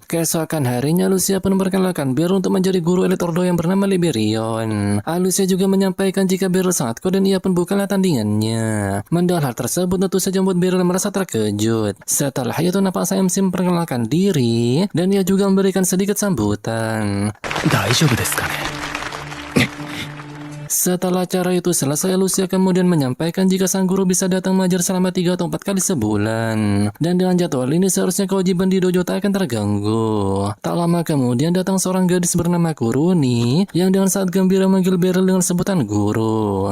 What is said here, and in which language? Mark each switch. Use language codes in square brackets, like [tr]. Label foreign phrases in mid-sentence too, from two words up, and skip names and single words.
[id] Keesokan harinya Lucia pun memperkenalkan Beryl untuk menjadi guru elit Ordo yang bernama Liberion. Lucia juga menyampaikan jika Beryl sangat kuat dan ia pun bukanlah tandingannya. Mendengar hal tersebut tentu saja membuat Beryl merasa terkejut. Setelah itu nampak Samsi memperkenalkan diri dan ia juga memberikan sedikit sambutan. [ja] 大丈夫ですかね [id] Setelah acara itu selesai, Lucia kemudian menyampaikan jika sang guru bisa datang mengajar selama 3 atau 4 kali sebulan. Dan dengan jadwal ini seharusnya kewajiban di dojo tak akan terganggu. Tak lama kemudian datang seorang gadis bernama Kuruni yang dengan sangat gembira memanggil Beryl dengan sebutan guru.